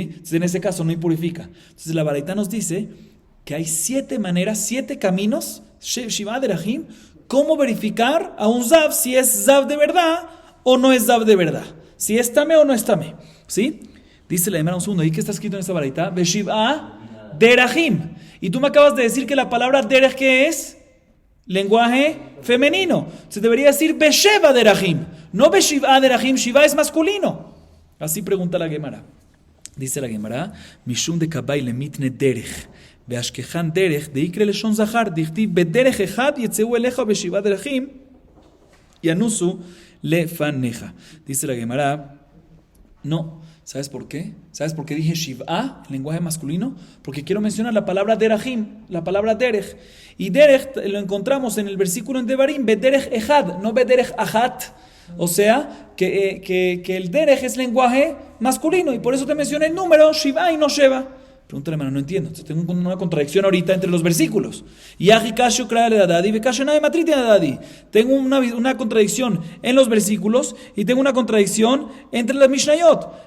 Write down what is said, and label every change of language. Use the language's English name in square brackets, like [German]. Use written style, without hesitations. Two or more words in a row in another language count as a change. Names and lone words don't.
[Spanish] Entonces en ese caso no impurifica. Entonces la baraita nos dice que hay 7 maneras, 7 caminos, [Hebrew] שבעה דרכים, [Spanish] cómo verificar a un zav si es zav de verdad o no es zav de verdad, si es tame o no es tame, ¿sí? Dice la Gemara un segundo, ¿y qué está escrito en esta baraita? [Hebrew] ושבעה דרכים. [Spanish] Y tú me acabas de decir que la palabra derech, ¿qué es? Lenguaje femenino. Se debería decir [Hebrew] בשבע דרכים, [Spanish] no [Hebrew] בשבעה דרכים. [Spanish] Shiva es masculino. Así pregunta la Gemara. Dice la Gemara, [Aramaic] משום ד קבעי ל מתני דרך באשכחן דרך ד איקרי לשון זכר דכתיב [Hebrew] בדרך אחד יצאו אליך בשבעה דרכים ינוסו לפניך. [Spanish] Dice la Gemara, no. ¿Sabes por qué? ¿Sabes por qué dije Shiv'a, lenguaje masculino? Porque quiero mencionar la palabra derajim, la palabra derech. Y derech lo encontramos en el versículo en Devarim, [Hebrew] בדרך אחד, [Spanish] no [Hebrew] בדרך אחת. [Spanish] O sea, que el derech es lenguaje masculino, y por eso te mencioné el número Shiv'a y no Sheva. Pregúntale, hermano, no entiendo. Entonces, tengo una contradicción ahorita entre los versículos. Tengo una contradicción en los versículos y tengo una contradicción entre las Mishnayot.